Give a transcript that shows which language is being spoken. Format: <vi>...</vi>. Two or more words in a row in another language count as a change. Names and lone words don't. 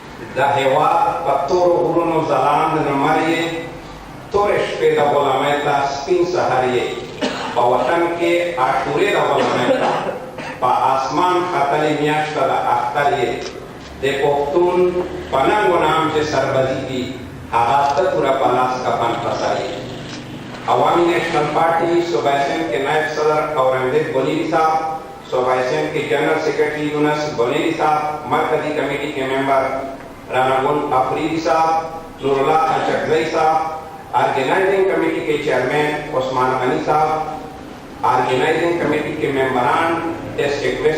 <ps>دا هیواد په تورو غرونو ځلانده لمر یې، تورې شپې د غلامۍ ته سپین سحر یې، په وطن کې عاشورې د غلامۍ ته په آسمان ختلې میاشته د اختر یې، د پښتون په ننګ و نام چې سربزي هغه ته توره په لاس کفن پسر یې.</ps> <ur>عوامی نیشنل پارٹی صوبہ سندھ کے نائب صدر اورنگزیب بنیری صاحب، صوبہ سندھ کے جنرل سیکرٹری یونس بنیری صاحب، مرکزی کمیٹی کے ممبر رانا گل افریدی صاحب، نور اللہ اچکزئی صاحب، آرگنائزنگ کمیٹی کے چیئرمین عثمان غنی صاحب، آرگنائزنگ کمیٹی کے ممبران، ڈسٹرکٹ ویسٹ</ur>